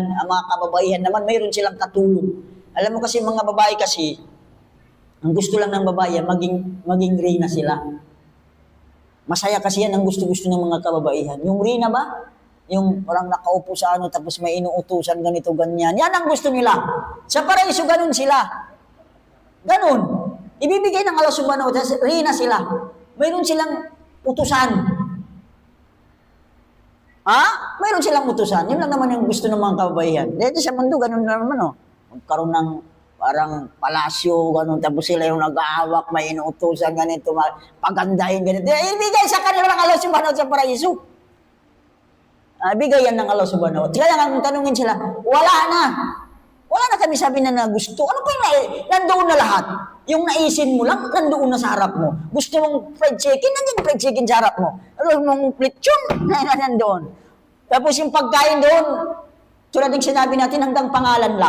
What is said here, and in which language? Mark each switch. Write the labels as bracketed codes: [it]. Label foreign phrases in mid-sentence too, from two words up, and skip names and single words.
[tl] Ang mga kababaihan naman, mayroon silang katulong. Alam mo kasi mga babae kasi, ang gusto lang ng babae, maging reyna sila. Masaya kasi yan ang gusto-gusto ng mga kababaihan. Yung reyna ba? Yung parang nakaupo sa tapos may inuutusan ganito, ganyan. Yan ang gusto nila. Sa paraiso, ganun sila. Ganun. Ibibigay ng Allah [ar] سبحانه وتعالى, [tl] reyna sila. Mayroon silang utusan. Mayroon silang utusan. Yun lang naman yung gusto ng mga kababaihan. Dito sa mundo, ganun naman, magkaroon ng parang palasyo, ganun, tapos sila yung nag-aawak, may inuutusan, ganito, pagandahin, ganito. Ibigay sa kanila ng Allah [ar] سبحانه وتعالى [tl] sa paraiso. Bigay yan ng Allah [ar] سبحانه وتعالى. [tl] Kaya nga, tanungin sila, wala na kami sabi na gusto. Ano pa yung nandoon na lahat? Yung naisin mo lang, nandoon na sa harap mo. Gusto mong [en] fried chicken, [tl] nandiyan [en] fried chicken [tl] sa harap mo. Ano mong lechon, nandoon. Tapos yung pagkain doon, tulad ng sinabi natin, hanggang pangalan lang.